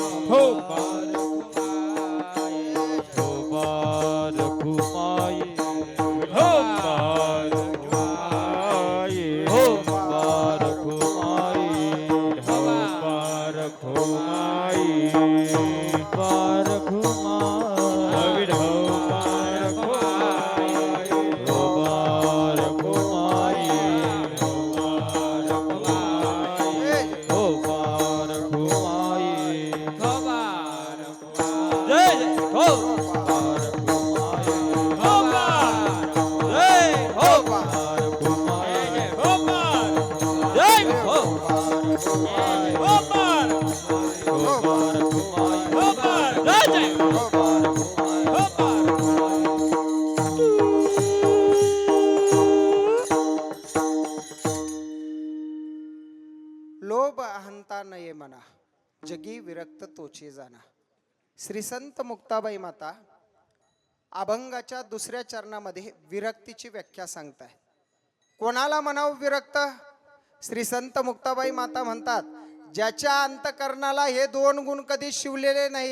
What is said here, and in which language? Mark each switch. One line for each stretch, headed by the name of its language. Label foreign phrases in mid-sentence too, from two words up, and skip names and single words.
Marathi: हो बारकुमाई हो बारकुमाई हो बारकुमाई हो बारकुमाई हो बारकुमाई बारकुमाई हो बारकुमाई हो बारकुमाई हो बारकुमाई जय जय हो बारकुमाई हो बार जय हो बारकुमाई हो बार जय हो बारकुमाई हो बार हो बारकुमाई हो बार जय जय हो बारकुमाई हो बार लोभ अहंता नये मना जगी विरक्त तोची जाना. श्री संत मुक्ताबाई माता अभंगाच्या दुसऱ्या चरणामध्ये विरक्तीची व्याख्या सांगताय. कोणाला म्हणावं विरक्त? श्री संत मुक्ताबाई माता म्हणतात, ज्याच्या अंतकरणाला हे दोन गुण कधी शिवलेले नाहीत.